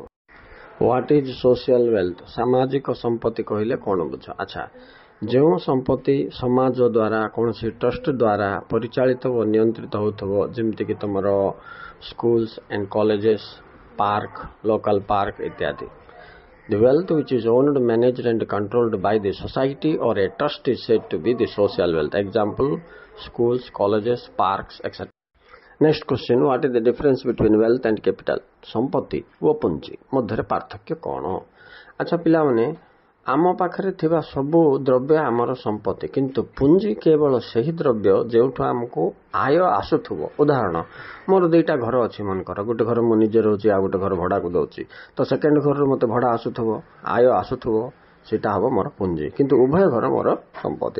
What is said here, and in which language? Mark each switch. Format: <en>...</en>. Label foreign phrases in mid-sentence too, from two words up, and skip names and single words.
<en>What is social wealth?</en> <or>ସାମାଜିକ ସମ୍ପତ୍ତି କହିଲେ କ'ଣ ବୁଝ? ଆଚ୍ଛା, ଯେଉଁ ସମ୍ପତ୍ତି ସମାଜ ଦ୍ୱାରା କୌଣସି ଟ୍ରଷ୍ଟ ଦ୍ୱାରା ପରିଚାଳିତ ଓ ନିୟନ୍ତ୍ରିତ ହେଉଥିବ, ଯେମିତିକି ତୁମର</or> <en>schools and colleges, park, local park</en> <or>ଇତ୍ୟାଦି।</or> <en>The wealth which is owned, managed and controlled by the society or a trust is said to be the social wealth. Example, schools, colleges, parks, etc. Next question, what is the difference between wealth and capital?</en> <or>ସମ୍ପତ୍ତି ଓ ପୁଞ୍ଜି ମଧ୍ୟରେ ପାର୍ଥକ୍ୟ କ'ଣ? ଆଚ୍ଛା ପିଲାମାନେ, ଆମ ପାଖରେ ଥିବା ସବୁ ଦ୍ରବ୍ୟ ଆମର ସମ୍ପତ୍ତି, କିନ୍ତୁ ପୁଞ୍ଜି କେବଳ ସେହି ଦ୍ରବ୍ୟ ଯେଉଁଠୁ ଆମକୁ ଆୟ ଆସୁଥିବ। ଉଦାହରଣ, ମୋର ଦୁଇଟା ଘର ଅଛି ମନେକର, ଗୋଟେ ଘର ମୁଁ ନିଜେ ରହୁଛି, ଆଉ ଗୋଟେ ଘର ଭଡ଼ାକୁ ଦେଉଛି, ତ ସେକେଣ୍ଡ ଘରରୁ ମୋତେ ଭଡ଼ା ଆସୁଥିବ, ଆୟ ଆସୁଥିବ, ସେଇଟା ହେବ ମୋର ପୁଞ୍ଜି, କିନ୍ତୁ ଉଭୟ ଘର ମୋର ସମ୍ପତ୍ତି।</or>